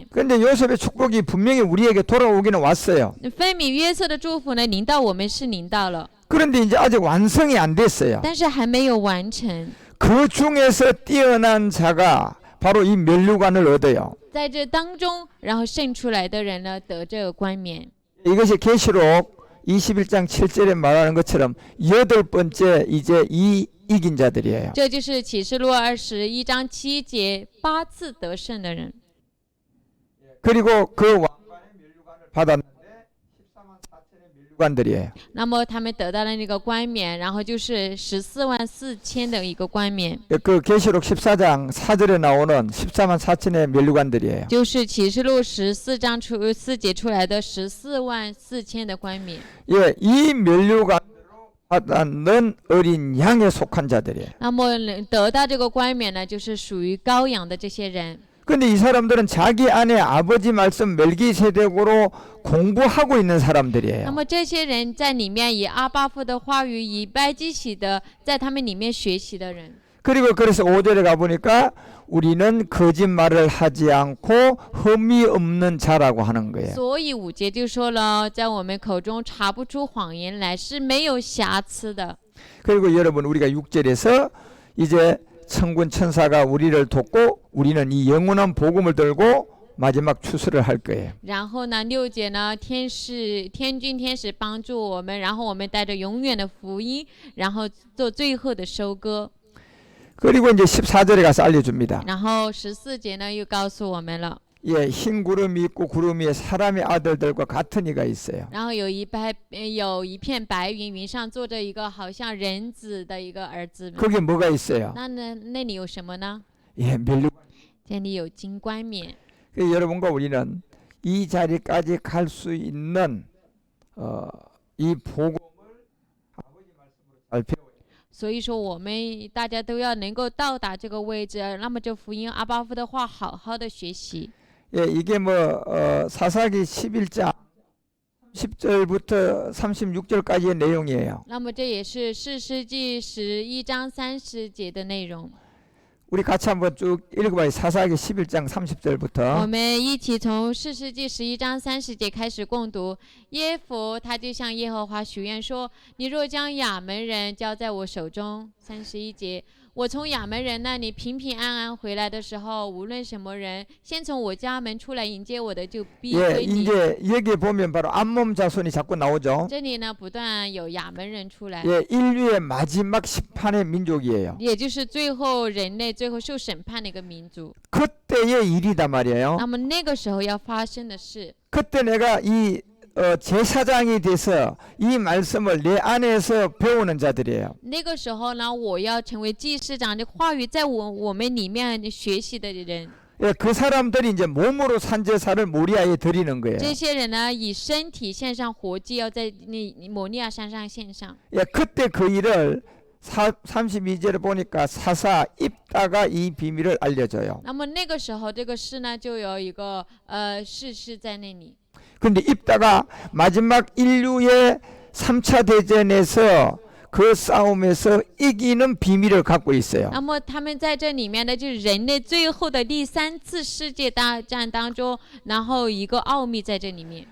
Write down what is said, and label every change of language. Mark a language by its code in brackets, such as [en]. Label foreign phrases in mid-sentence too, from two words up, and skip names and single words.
[ko] 그런데 요셉의 축복이 분명히 우리에게 돌아오기는 왔어요. [zh] 分明约瑟的祝福呢，临到我们是临到了， [ko] 그런데 이제 아직 완성이 안 됐어요. [zh] 但是还没有完成。 [ko] 그 중에서 뛰어난 자가 바로 이 면류관을 얻어요. [zh] 在这当中，然后胜出来的人呢，得这个冠冕。 [ko] 이것이 계시록 21장 7절에 말하는 것처럼 8번째 이제 이 이긴 자들이에요. [zh] 这就是启示录21章7节8次得胜的人。 [ko] 그리고 그 왕관의 면류관을 받았는데 14만 4천의 면류관을 관들이에요. [zh] 那么他们得到了那个冠冕，然后就是144000的一个冠冕， [ko] 그 계시록 14장 4절에 나오는 14만 4천의 면류관들이에요. [zh] 就是启示录14章4节出来的144000的冠冕。 [ko] 예, 이 면류관 받는 어린 양에 속한 자들이에요. [zh] 那么得到这个冠冕呢，就是属于羔羊的这些人。 [ko] 근데 이 사람들은 자기 안에 아버지 말씀 멜기세덱으로 공부하고 있는 [zh] 那 [ko] 사람들이에요. [zh] 么这些人在里面以阿巴父的话语，以拜基喜的，在他们里面学习的人。 [ko] 그리고 그래서 5절에 가보니까 우리는 거짓말을 하지 않고 흠이 없는 자라고 하는 거예요. [zh] 所以5节就说了，在我们口中查不出谎言来，是没有瑕疵的。 [ko] 그리고 여러분 우리가 6절에서 이제 천군 천사가 우리를 돕고 우리는 이 영원한 복음을 들고 마지막 추수를 할 거예요. [zh] 然后呢，6节呢，天军天使帮助我们，然后我们带着永远的福音，然后做最后的收割。 [ko] 그리고 이제 14절에 가서 알려줍니다. [zh] 然后14节呢，又告诉我们了。 [ko] 예, 흰 구름이 있고 구름 위에 사람의 아들들과 같은 이가 있어요. [zh] 然后有一片白云，云上坐着一个好像人子的一个儿子们。 [ko] 거기에 뭐가 있어요? [zh] 那里有什么呢？ [ko] 예, 멸류. [zh] 这里有金冠冕。 [ko] 여러분과 우리는 이 자리까지 갈 수 있는 이 복음을 아버지 말씀으로 잘 배워요. [zh] 所以说，我们大家都要能够到达这个位置，那么这福音阿巴父的话，好好的学习。 [ko] 예, 이게 뭐 사사기 11장 10절부터 36절까지의 내용이에요. [zh] 那么这也是士师记11章30节的内容。 [ko] 우리 같이 한번 쭉 읽어봐요. 사사기 11장 [zh] 我 [ko] 30절부터. [zh] 们一起从士师记11章30节开始共读。耶弗他就向耶和华许愿说：“你若将亚门人交在我手中。”31节，我从亚门人那里平平安安回来的时候，无论什么人先从我家门出来迎接我的，就必 [ko] 예, [zh] 归你。 [ko] 이제 여기 보면 바로 암몬 자손이 자꾸 나오죠. [zh] 这里呢，不断有亚门人出来， [ko] 예, 인류의 마지막 심판의 민족이에요. [zh] 也就是最后人类最后受审判的一个民族。 [ko] 그때의 일이다 말이에요. [zh] 那么那个时候要发生的事， [ko] 그때 내가 이 제사장이 돼서 이 말씀을 내 안에서 배우는 자들이에요. [zh] 那个时候呢，我要成为祭司长的话语在我们里面学习的人。 [ko] 예, 그 사람들이 이제 몸으로 산제사를 모리아에 드리는 거예요. [zh] 这些人呢，以身体献上活祭，要在摩利亚山上献上。 [ko] 예, 그때 그 일을 32절에 보니까 사사 입다가 이 비밀을 알려줘요. [zh] 那么那个时候，这个事呢，就有一个士师在那里。 [ko] 근데 입다가 마지막 인류의 3차 대전에서 그 싸움에서 이기는 비밀을 갖고 있어요. [zh] 那么他们在这里面呢，就是人类最后的第3次世界大战当中，然后一个奥秘在这里面。